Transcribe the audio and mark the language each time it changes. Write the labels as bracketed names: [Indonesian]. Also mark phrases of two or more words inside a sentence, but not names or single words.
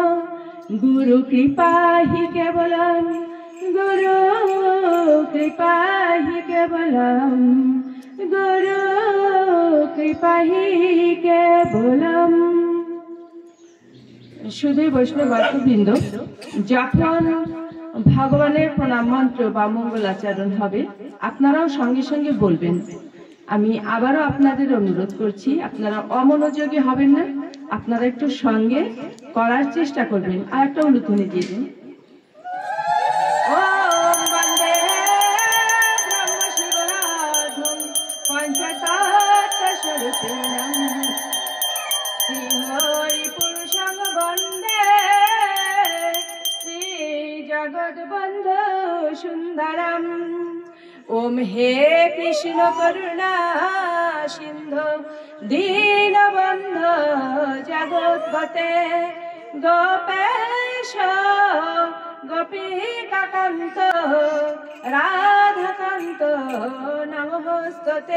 [Sanskrit] गुरु कृपा हि केवलं गुरु कृपा हि केवलं गुरु कृपा हि केवलम्। शुद्ध वैष्णव भक्तबृंद, [Bangla] যখন ভগবানের প্রণাম মন্ত্র বা মঙ্গলাচরণ হবে আপনারাও সঙ্গে সঙ্গে বলবেন। আমি আবারও আপনাদের অনুরোধ করছি, আপনারা অমনোযোগী হবেন না, আপনারা একটু সঙ্গে করার চেষ্টা করবেন। আর একটা উলুধ্বনি দিয়ে দিন। [Sanskrit] ওম বন্দে ব্রহ্ম শিবরাধম পঞ্চতত্ত্ব স্বরূপিণম শ্রী হরি পুরুষং বন্দে শ্রী জগদ্বন্ধু সুন্দরম। ओम हे कृष्ण करुणा सिंधु दीनबंधु जगत्पते गोपेश गोपिकान्त राधाकान्त नमोस्तुते।